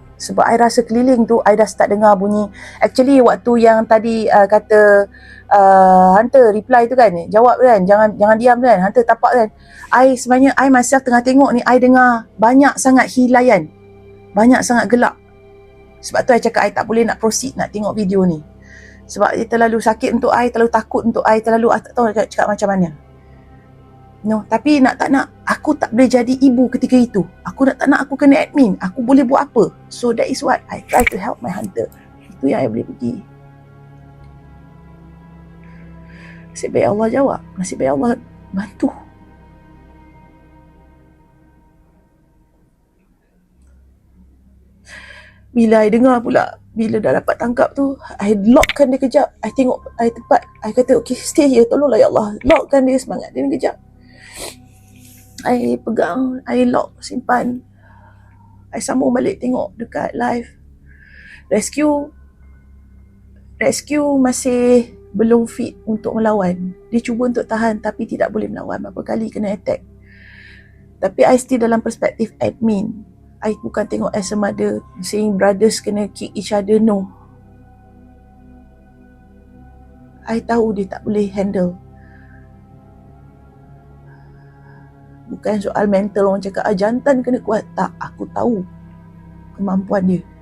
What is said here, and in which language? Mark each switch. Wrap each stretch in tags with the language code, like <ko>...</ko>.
<ms>Sebab I rasa keliling tu I dah start dengar bunyi.</ms> <en>Actually</en> <ms>waktu yang tadi kata Hunter reply tu kan, jawab kan, jangan diam kan, Hunter tapak kan, I sebenarnya I myself tengah tengok ni, I dengar banyak sangat hilayan, banyak sangat gelak. Sebab tu I cakap I tak boleh nak proceed nak tengok video ni. Sebab dia terlalu sakit untuk I, terlalu takut untuk I, terlalu I tak tahu nak cakap macam mana. No, tapi nak tak nak, aku tak boleh jadi ibu ketika itu. Aku nak tak nak, aku kena admin. Aku boleh buat apa?</ms> <en>So that is what I try to help my Hunter.</en> <ms>Itu yang I boleh pergi. Nasib baik Allah jawab. Nasib baik Allah bantu. Bila I dengar pula, bila dah dapat tangkap tu, I lockkan dia kejap. I tengok, I tepat. I kata,</ms> <en>okay, stay here.</en> <ms>Tolonglah ya Allah. Lockkan dia, semangat dia kejap. I pegang, I lock, simpan. I sambung balik tengok dekat live. Rescue masih belum fit untuk melawan. Dia cuba untuk tahan tapi tidak boleh melawan. Berapa kali kena attack. Tapi I still dalam perspektif admin. I bukan tengok</ms> <en>as a mother saying brothers</en> <ms>kena kick each other, no. I tahu dia tak boleh handle. Bukan soal mental orang cakap jantan kena kuat. Tak, aku tahu kemampuan dia.</ms>